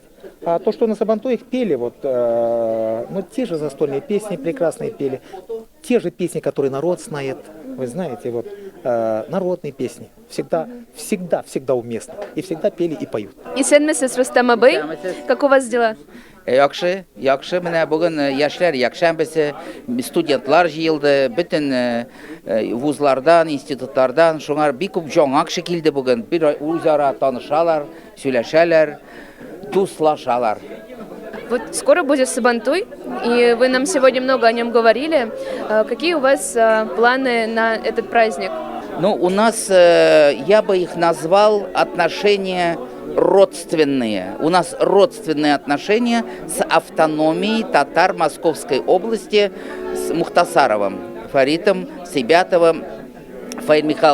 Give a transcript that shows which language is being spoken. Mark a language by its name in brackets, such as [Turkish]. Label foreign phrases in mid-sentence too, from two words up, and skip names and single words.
[Russian] А то, что на Сабантуй их пели, вот, ну, те же застольные песни прекрасные пели, те же песни, которые народ знает, вы знаете, вот, народные песни, всегда уместны, и всегда пели и поют. [Tatar] И сенмесез Рустам абый, [Russian] как у вас дела? [Tatar] Яхшы, менә бүген яшьләр якшәмбесе, студентлар җыелды, бөтен вузлардан, институтлардан, шуңар бик күп җаңа кеше килде бүген. Бер үзара танышалар, сөйләшәләр, дуслашалар. [Russian] Вот скоро будет Сабантуй, и вы нам сегодня много о нем говорили. Какие у вас планы на этот праздник? Ну, у нас, я бы их назвал, отношения родственные. У нас родственные отношения с автономией татар Московской области, с Мухтасаровым, Фаритом, Сибятовым, Фаиль Михайловичем.